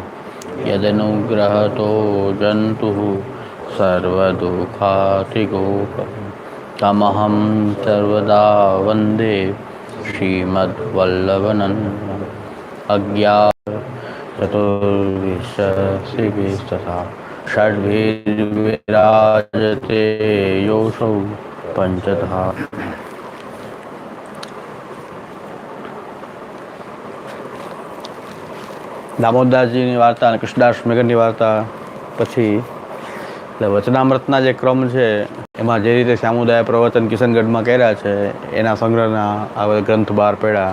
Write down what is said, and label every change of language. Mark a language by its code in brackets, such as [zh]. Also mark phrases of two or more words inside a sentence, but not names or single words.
[sa] यदनुग्रहतो जन्तुः सर्वदुःखातिगो तमहं सर्वदा वन्दे श्रीमद्वल्लभनन्दनम्। चतुर्विंशतिभिस्तथा षड्भिर्विराजते योऽसौ पञ्चधा। [gu] દામોદરદાસજીની વાર્તા અને કૃષ્ણદાસ મેઘરની વાર્તા પછી એટલે વચનામૃતના જે ક્રમ છે એમાં જે રીતે સામુદાય પ્રવચન કિશનગઢમાં કર્યા છે એના સંગ્રહના આ ગ્રંથ બહાર પડ્યા.